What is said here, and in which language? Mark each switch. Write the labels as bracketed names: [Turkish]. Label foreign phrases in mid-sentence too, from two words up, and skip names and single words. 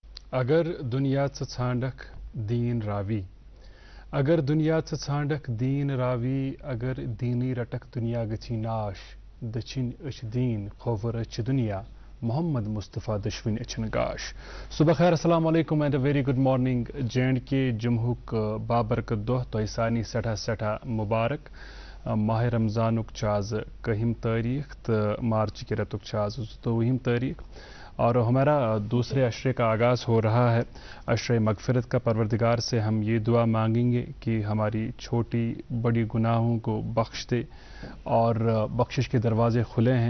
[Kashmiri] अगर दुनिया षांडक दीन रावी अगर दुनिया षांडक दीन रावी अगर दीनी रटक दुनिया गछि नाश दछिन अच दीन खौफर अच दुनिया मोहम्मद मुस्तफ़ा दशविन अचन गाश। [Hindi] सुबह खैर, अस्सलाम वालेकुम [English] and a very good morning. [Kashmiri] J&K जमहुक बाबरकत दोह तोह सानी सठा सठा मुबारक। माह रमज़ानुक आज 1 तारीख तो मार्च के रतुक आज 22 तारीख [Hindi] और हमारा दूसरे अशरे का आगाज़ हो रहा है। अशरे मगफिरत का परवरदिगार से हम ये दुआ मांगेंगे कि हमारी छोटी बड़ी गुनाहों को बख्श दे और बख्शिश के दरवाज़े खुले हैं।